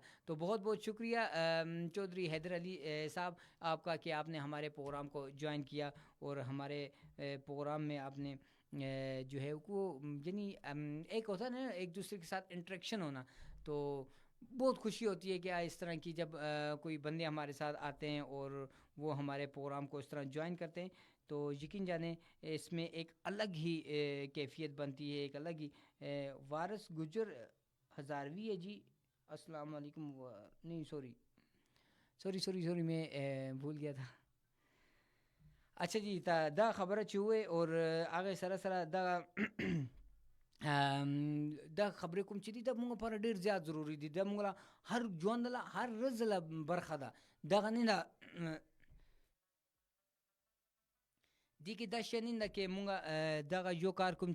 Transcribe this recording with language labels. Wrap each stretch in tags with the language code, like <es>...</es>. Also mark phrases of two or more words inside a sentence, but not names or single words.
<ur>تو بہت بہت شکریہ چودھری حیدر علی صاحب آپ کا کہ آپ نے ہمارے پروگرام کو جوائن کیا اور ہمارے پروگرام میں آپ نے جو ہے وہ یعنی ایک ہوتا ہے نا ایک دوسرے کے ساتھ انٹریکشن ہونا تو بہت خوشی ہوتی ہے کہ اس طرح کی جب کوئی بندے ہمارے ساتھ آتے ہیں اور وہ ہمارے پروگرام کو اس طرح جوائن کرتے ہیں تو یقین جانیں اس میں ایک الگ ہی کیفیت بنتی ہے ایک الگ ہی. وارث گجر ہزاروی ہے جی</ur> <ar>السلام علیکم</ar> <ur>نہیں سوری میں بھول گیا تھا. اچھا جی</ur> <ps>تا دا خبره چې وې او هغه سره سره دا دا خبرې کوم چې دي دا موږ لپاره ډېر زیات ضروري دي دا موږ هر ژوند له هر ورځ له برخه ده دغه نه ده دي کې دا شی نه ده کې موږ دغه یو کار کوم</ps>